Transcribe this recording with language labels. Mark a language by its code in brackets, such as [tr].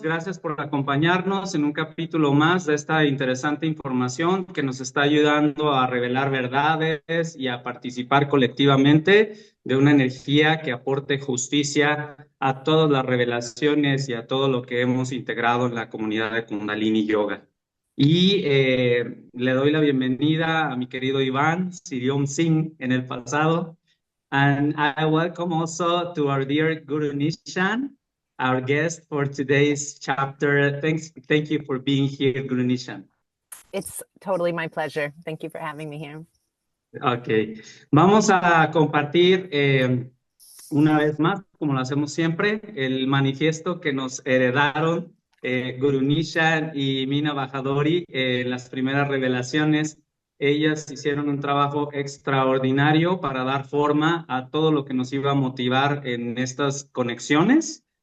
[es] Gracias por acompañarnos en un capítulo más de esta interesante información que nos está ayudando a revelar verdades y a participar colectivamente de una energía que aporte justicia a todas las revelaciones y a todo lo que hemos integrado en la comunidad de Kundalini Yoga. Y le doy la bienvenida a mi querido Iván Siriom Singh en el pasado. [en] And I welcome also to our dear Guru Nishan, our guest for today's chapter. Thank you for being here, Guru Nishan. It's totally my pleasure. Thank you for having me here. [es] Ok, vamos a compartir una vez más, como lo hacemos siempre, el manifiesto que nos heredaron Guru Nishan y Mina Bajadori en las primeras revelaciones. Ellas hicieron un trabajo extraordinario para dar forma a todo lo que nos iba a motivar en estas conexiones.